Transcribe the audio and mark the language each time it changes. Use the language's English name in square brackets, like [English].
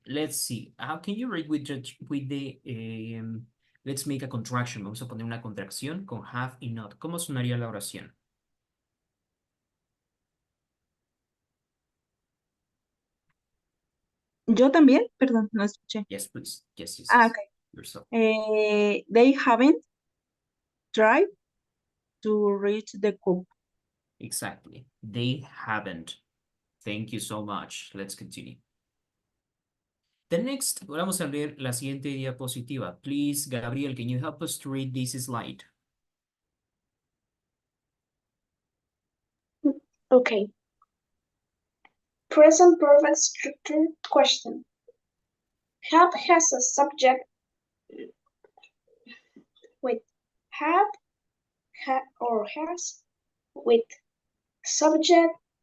[English] Let's see. How can you read with the Let's make a contraction. [Spanish] Vamos a poner una contracción con have y not. ¿Cómo sonaría la oración? Yo también, perdón, no escuché. [English] Yes, please. Yes, yes, Ah, yes. ok. Yourself. They haven't tried to reach the cup. Exactly. They haven't. Thank you so much. Let's continue. The next, [Spanish] vamos a leer la siguiente diapositiva. [English] Please, Gabriel, can you help us to read this slide? Okay. Present perfect structure question. Have has a subject with have, or has with subject.